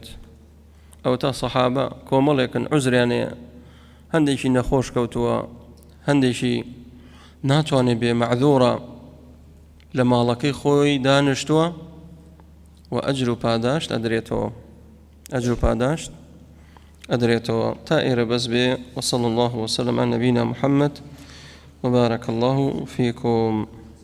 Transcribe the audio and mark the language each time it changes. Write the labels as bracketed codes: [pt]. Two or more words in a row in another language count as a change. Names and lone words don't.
[ckb] ئەو تا سەحابە کۆمەڵێکن عوزریانەیە، هەندێکی نەخۆش کەوتووە، هەندێکی ناتوانێت بێ، مەعذوورە، لە ماڵەکەی خۆی دانیشتووە و ئەجر و پاداشت ئەدرێتەوە، ئەجر و پاداشت ئەدرێتەوە. تا ئێرە بەس بێ. [ar] وصلى الله وسلم على نبينا محمد وبارك الله فيكم.